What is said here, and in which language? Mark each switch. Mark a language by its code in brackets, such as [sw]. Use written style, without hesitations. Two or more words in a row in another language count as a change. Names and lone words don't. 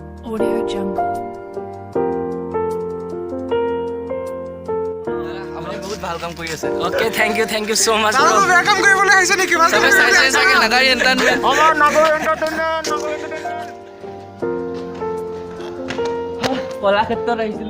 [en] Audio Jungle. [as] ভাল কাম কৰি আছে [en] okay thank you so much [as] আৰু বেয়া কাম কৰিবলৈ আহিছে নেকি ভাল কাম সবে চাইছে চাগে নাগাৰী এন্টাৰটেইনমেন্ট আমাৰ নাগাৰী এন্টাৰটেইনমেন্ট কলাক্ষেত্ৰত আহিছিলো